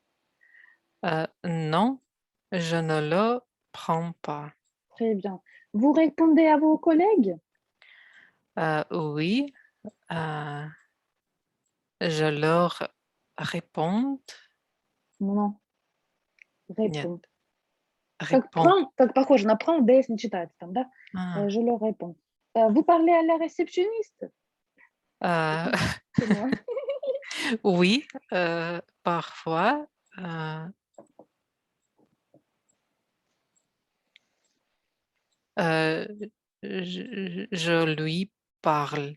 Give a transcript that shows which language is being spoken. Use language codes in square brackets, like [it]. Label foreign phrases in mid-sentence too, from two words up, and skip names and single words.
[fr] Non, je ne le prends pas. Très bien. Vous répondez à vos collègues? Oui, euh, je leur réponds. Non. [ru] Нет, [fr] Réponds. Как réponds. prend, [ru] как похоже на prend, DS не читается там, да? Ah, [fr] Je leur réponds. Vous parlez à la réceptionniste? euh, C'est moi. oui, parfois, euh, euh, je lui parle.